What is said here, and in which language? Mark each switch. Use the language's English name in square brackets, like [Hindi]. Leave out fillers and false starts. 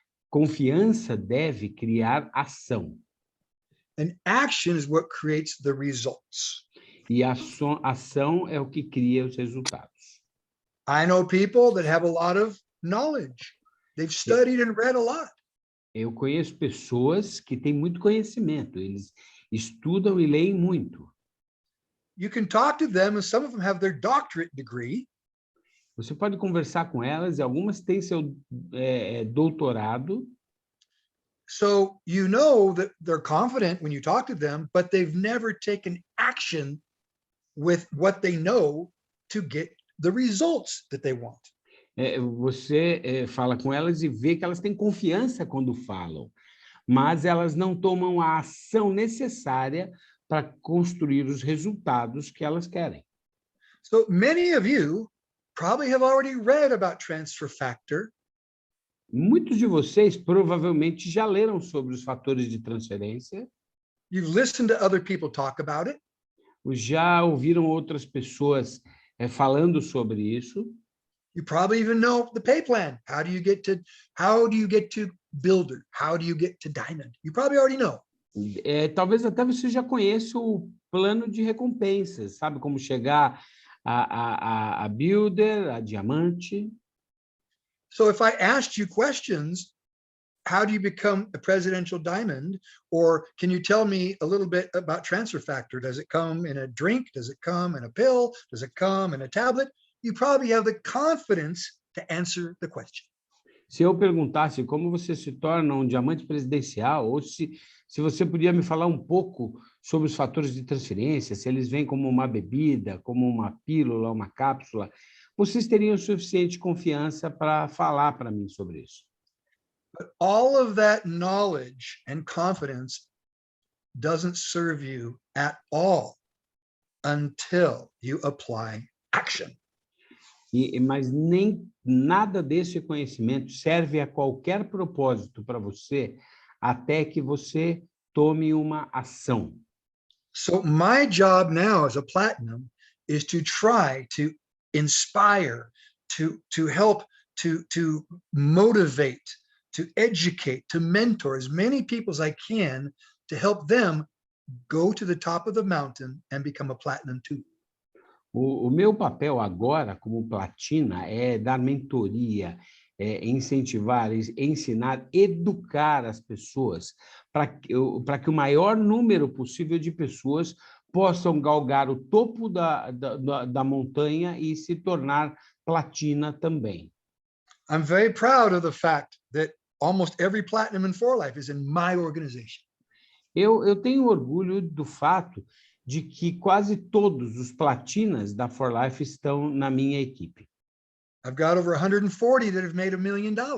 [Portuguese] Confiança deve criar ação. [English] And action is what creates the results. [Portuguese] E a ação é o que cria os resultados. [English] I know people that have a lot of knowledge. They've studied and read a lot. [Portuguese] Eu conheço pessoas que têm muito conhecimento, eles estudam e leem muito. [English] You can talk to them, and some of them have their doctorate degree. [Portuguese] Você pode conversar com elas, e algumas têm seu doutorado. [English] So you know that they're confident when you talk to them, but they've never taken action with what they know to get the results that they want. [Portuguese] Você fala com elas e vê que elas têm confiança quando falam, mas elas não tomam a ação necessária para construir os resultados que elas querem. [English] So many of you probably have already read about transfer factor. [Portuguese] Muitos de vocês provavelmente já leram sobre os fatores de transferência. [English] You've listened to other people talk about it. [Portuguese] Já ouviram outras pessoas falando sobre isso. [English] You probably even know the pay plan. How do you get to builder? How do you get to diamond? You probably already know. [Portuguese] Talvez até você já conheça o plano de recompensas, sabe como chegar a builder, a diamante. [English] So if I asked you questions, how do you become a presidential diamond? Or can you tell me a little bit about transfer factor? Does it come in a drink? Does it come in a pill? Does it come in a tablet? You probably have the confidence to answer the question. [Portuguese] Se eu perguntasse como você se torna um diamante presidencial, ou se você podia me falar um pouco sobre os fatores de transferência, se eles vêm como uma bebida, como uma pílula, uma cápsula, vocês teriam suficiente confiança para falar para mim sobre isso. [English] But all of that knowledge and confidence doesn't serve you at all until you apply action. [Portuguese] Mas nem nada desse conhecimento serve a qualquer propósito para você até que você tome uma ação. [English] So my job now as a platinum is to try to inspire, to help, to motivate, to educate, to mentor as many people as I can to help them go to the top of the mountain and become a platinum too. [Portuguese] O meu papel agora, como platina, é dar mentoria, incentivar, ensinar, educar as pessoas para que o maior número possível de pessoas possam galgar o topo da montanha e se tornar platina também. [English] I'm very proud of the fact that almost every platinum in 4Life is in my organization. [Portuguese] Eu tenho orgulho do fato de que quase todos os platinas da 4Life estão na minha equipe. [English] I've got over 140 that have made $1 million.